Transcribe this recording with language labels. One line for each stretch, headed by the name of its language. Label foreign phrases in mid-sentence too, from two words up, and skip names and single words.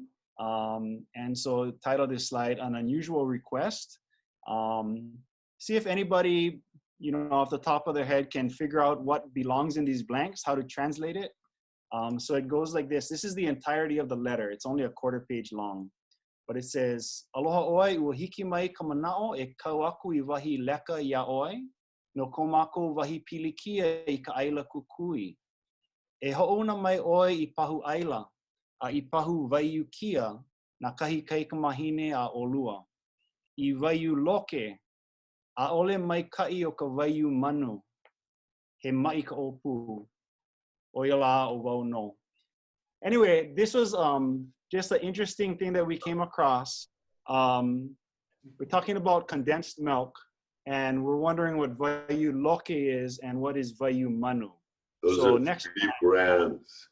English: And so titled this slide, An Unusual Request. See if anybody, you know, off the top of their head can figure out what belongs in these blanks, how to translate it. So it goes like this. This is the entirety of the letter. It's only a quarter page long. But it says,
Hawaiian: Aloha oi, ua hiki mai ka manao e kau aku I wahi leka ia oi, no komako wahi pilikia I ka aila kukui. E ho'ona mai oi I pahu aila, a I pahu waiu kia, na kahi kaikamahine a olua. I waiu loke, a ole mai kai o ka waiu manu, he mai ka opu, o la o wau no.
English: Anyway, this was just an interesting thing that we came across. We're talking about condensed milk, and we're wondering what
Hawaiian: Vayu Loke
English: is and what is
Hawaiian: Vayu Manu.
English: Those So are next 3 brands.